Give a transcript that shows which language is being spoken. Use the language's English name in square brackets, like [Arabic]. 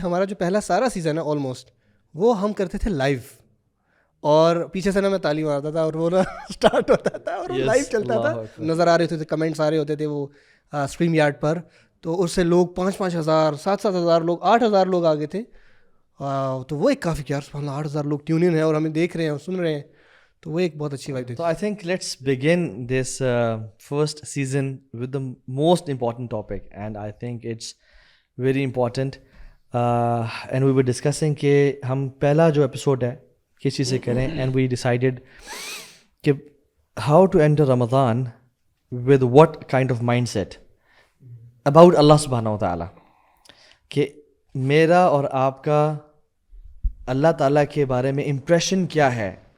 [Urdu] ہمارا جو پہلا سارا سیزن ہے آلموسٹ وہ ہم کرتے تھے لائیو, اور پیچھے سے نا میں تالی مارتا تھا اور وہ نا اسٹارٹ ہوتا تھا اور لائیو چلتا تھا. نظر آ رہے ہوتے تھے, کمنٹس آ رہے ہوتے تھے وہ اسٹریم یارڈ پر. تو اس سے لوگ 5,000 7,000 لوگ 8,000 لوگ آ گئے تھے. تو وہ ایک کافی یار سبحان اللہ 8,000 لوگ ٹیون ان ہیں اور ہمیں دیکھ رہے ہیں اور سن رہے ہیں, تو وہ ایک بہت اچھی vibe [English] So I think let's begin this first season with the most important topic, and I think it's very important. And we were discussing [Urdu] کہ ہم پہلا جو ایپیسوڈ ہے کس چیز سے کریں, [English] and we decided [Urdu] کہ [English] how to enter Ramadan with what kind of mindset about Allah subhanahu wa ta'ala, [Urdu] کہ میرا اور آپ کا اللہ تعالیٰ کے بارے میں امپریشن کیا ہے.